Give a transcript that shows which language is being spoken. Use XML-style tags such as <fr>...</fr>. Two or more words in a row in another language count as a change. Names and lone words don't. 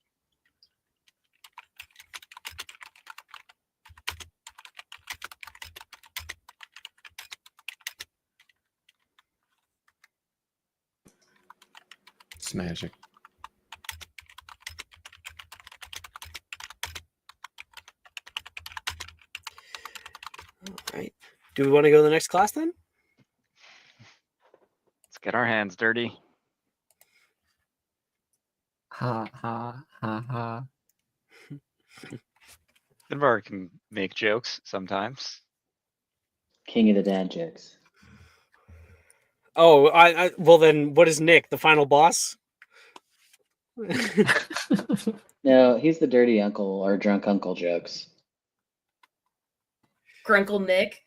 <en>It's magic. All right. Do we want to go to the next class then? Let's get our hands dirty. Ha ha ha ha. Finbar can make jokes sometimes. King of the dad jokes. Oh, well then, what is Nick, the final boss? No, he's the dirty uncle or drunk uncle jokes. Grunkle Nick.</en>